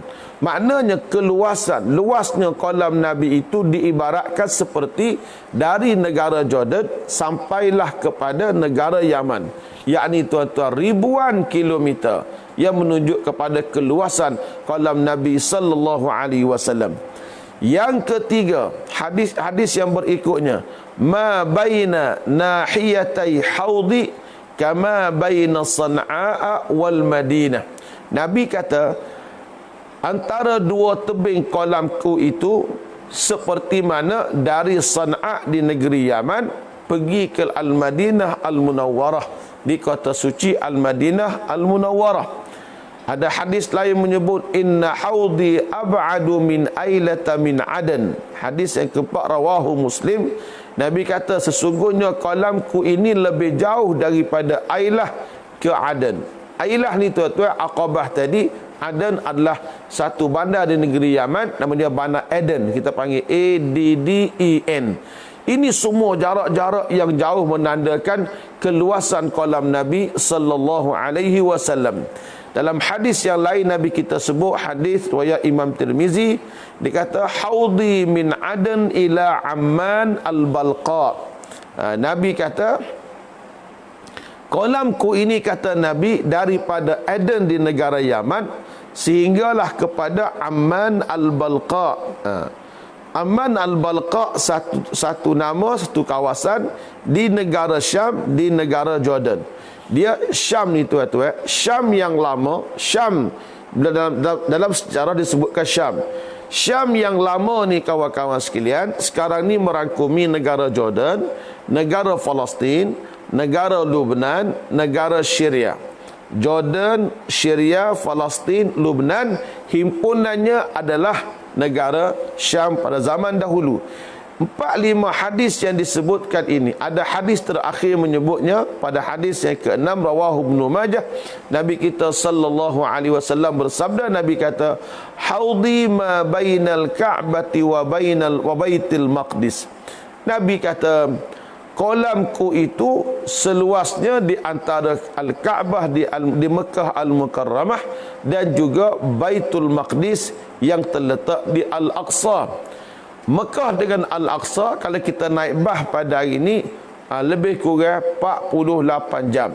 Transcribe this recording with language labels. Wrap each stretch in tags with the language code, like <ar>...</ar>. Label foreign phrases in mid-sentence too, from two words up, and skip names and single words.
<ms>Maknanya luasnya kolam Nabi itu diibaratkan seperti dari negara Jordan sampailah kepada negara Yaman, yakni tuan-tuan ribuan kilometer, yang menunjuk kepada keluasan kolam Nabi</ms> <ar>صلى الله عليه وسلم.</ar> <ms>Yang ketiga, hadis yang berikutnya,</ms> <ar>ما بين ناحيتي حوضي كما بين صنعاء والمدينة.</ar> <ms>Nabi kata, antara dua tebing kolamku itu seperti mana dari San'a di negeri Yaman pergi ke Al-Madinah Al-Munawwarah, di kota suci Al-Madinah Al-Munawwarah. Ada hadis lain menyebut</ms> <ar>إن حوضي أبعد من أيلة من عدن.</ar> <ms>Hadis yang keempat rawahu Muslim. Nabi kata sesungguhnya kolamku ini lebih jauh daripada Ailah ke Aden. Ailah ni tuan-tuan, Aqabah tadi, Aden adalah satu bandar di negeri Yaman, nama dia Bandar Aden. Kita panggil Adden. Ini semua jarak-jarak yang jauh menandakan keluasan kolam Nabi</ms> <ar>صلى الله عليه وسلم.</ar> <ms>Dalam hadis yang lain Nabi kita sebut, hadis riwayat Imam Tirmizi, dikata</ms> <ar>حوضي من عدن إلى عمان البلقاء.</ar> <ms>Nabi kata kolamku ini, kata Nabi, daripada Aden di negara Yaman sehinggalah kepada Amman al-Balqa. Aman al-Balqa satu nama, satu kawasan di negara Syam, di negara Jordan. Dia Syam ni tuan-tuan, Syam yang lama, Syam dalam sejarah disebutkan Syam. Syam yang lama ni kawan-kawan sekalian, sekarang ni merangkumi negara Jordan, negara Palestin, negara Lebanon, negara Syria. Jordan, Syria, Palestin, Lebanon, himpunannya adalah negara Syam pada zaman dahulu. 4-5 hadis yang disebutkan ini, ada hadis terakhir menyebutnya pada hadis yang ke-6 rawahu Ibnu Majah. Nabi kita</ms> <ar>صلى الله عليه وسلم</ar> <ms>bersabda, Nabi kata,</ms> <ar>حوضي ما بين الكعبة وبيت المقدس.</ar> <ms>Nabi kata, kolamku itu seluasnya di antara Al-Kaabah di Mekah Al-Mukarramah dan juga Baitul Maqdis yang terletak di Al-Aqsa. Mekah dengan Al-Aqsa, kalau kita naik bah pada hari ini, lebih kurang 48 jam.</ms>